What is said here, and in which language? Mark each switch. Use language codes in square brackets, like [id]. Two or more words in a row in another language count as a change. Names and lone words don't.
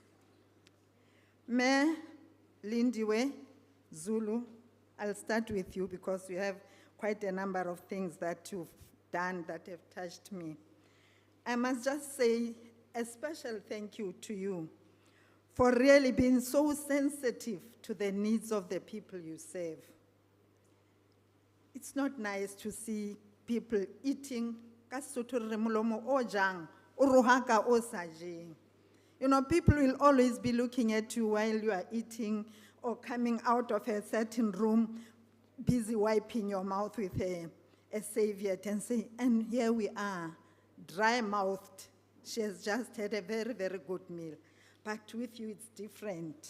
[en] Me, Lindiwe, Zulu, I'll start with you because you have quite a number of things that you've done that have touched me. I must just say a special thank you to you for really being so sensitive to the needs of the people you serve. It's not nice to see people eating [st] ka Sotho re re molomo o jang, o rohaka o sa jeng. [en] You know, people will always be looking at you while you are eating or coming out of a certain room, busy wiping your mouth with a serviette and say, and here we are, dry-mouthed. She has just had a very, very good meal. But with you, it's different.